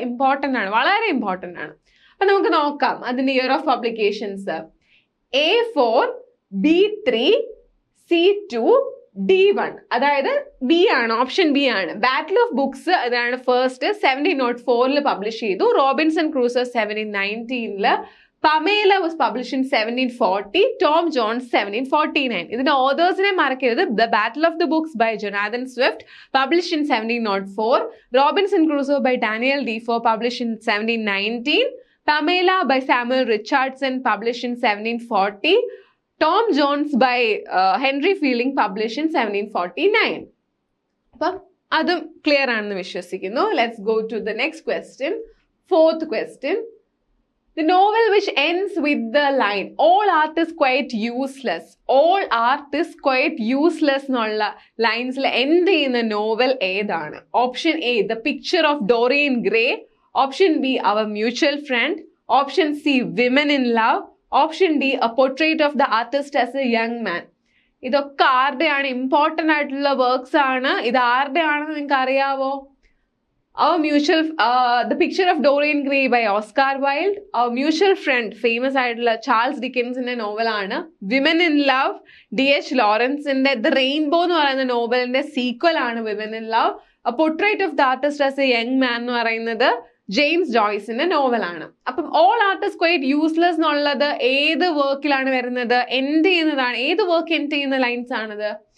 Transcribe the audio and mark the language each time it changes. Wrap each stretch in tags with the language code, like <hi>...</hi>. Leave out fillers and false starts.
<ml>Important ആണ്, വളരെ important ആണ്. അപ്പൊ നമുക്ക് നോക്കാം അതിന്റെ</ml> <en>Year of publications. A4, B3, C2, D1.</en> <ml>അതായത് ബി ആണ്, ഓപ്ഷൻ ബി ആണ്. ബാറ്റിൽ ഓഫ് ബുക്സ് അതാണ് ഫസ്റ്റ് 1704 പബ്ലിഷ് ചെയ്തു. Robinson Crusoe 1719.</ml> <en>Pamela was published in 1740.</en> <ml>Tom John's 1749. ഇതിന്റെ ഓതേഴ്സിനെ മറക്കരുത്.</ml> <en>The battle of the books by Jonathan Swift published in 1704. Robinson Crusoe by Daniel Defoe published in 1719. Pamela by Samuel Richardson published in 1740. Tom Jones by Henry Fielding published in 1749.</en> <ml>അപ്പം അതും clear ആണെന്ന് വിശ്വസിക്കുന്നു.</ml> <en>Let's go to the next question. Fourth question. The novel which ends with the line all art is quite useless. All art is quite useless</en> <ml>എന്നുള്ള ലൈൻസിൽ end ചെയ്യുന്ന novel ഏതാണ്?</ml> <en>Option A the picture of Dorian Gray, option B our mutual friend, option C women in love, option D a portrait of the artist as a young man.</en> <ml>ഇതൊക്കെ ആരുടെയാണ്? Important ആയിട്ടുള്ള works ആണ്. ഇത് ആരുടെ ആണെന്ന് നിങ്ങൾക്ക് അറിയാവോ?</ml> <en>Our mutual, The Picture of Dorian Gray by Oscar Wilde.</en> <ml>Our Mutual Friend, famous ആയിട്ടുള്ള Charles ഡിക്കൻസിന്റെ നോവലാണ്. Women in love, DH ലോറൻസിന്റെ the rainbow എന്ന് പറയുന്ന നോവലിന്റെ സീക്വൽ ആണ് women in love. A Portrait of the Artist as a Young Man എന്ന് പറയുന്നത് James ജോയ്സിന്റെ നോവലാണ്. അപ്പം</ml> <en>all art is quite useless</en> <ml>എന്നുള്ളത് ഏത് വർക്കിലാണ് വരുന്നത്? എൻഡ് ചെയ്യുന്നതാണ്. ഏത് വർക്ക് എൻഡ് ചെയ്യുന്ന ലൈൻസ് ആണത്?</ml>